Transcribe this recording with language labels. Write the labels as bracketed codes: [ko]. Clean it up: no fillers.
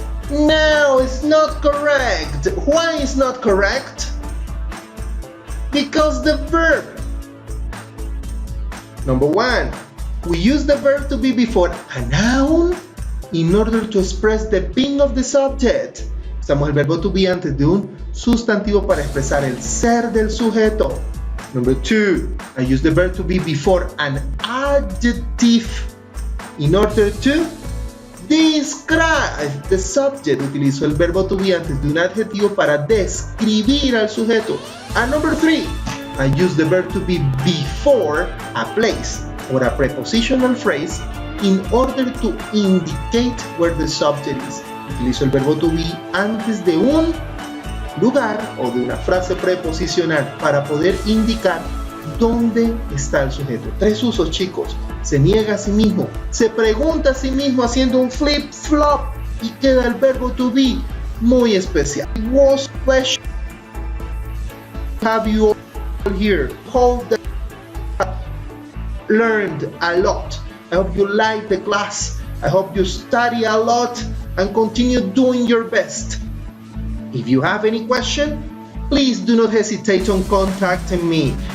[en] No, it's not correct. Why is not correct? Because the verb. Number 1, we use the verb to be before a noun in order to express the being of the subject. [es] Usamos el verbo to be antes de un sustantivo para expresar el ser del sujeto. [en] Number 2, I use the verb to be before an adjective in order to describe the subject. [es] Utilizo el verbo to be antes de un adjetivo para describir al sujeto. [en] And number 3, I use the verb to be before a place or a prepositional phrase in order to indicate where the subject is. [es] Utilizo el verbo to be antes de un lugar o de una frase preposicional para poder indicar dónde está el sujeto. 3 usos, chicos. Se niega a sí mismo, se pregunta a sí mismo haciendo un flip-flop y queda el verbo to be muy especial. [en] It was a pleasure to have you all here. Hope that you learned a lot. I hope you like the class. I hope you study a lot and continue doing your best. If you have any question, please do not hesitate on contacting me.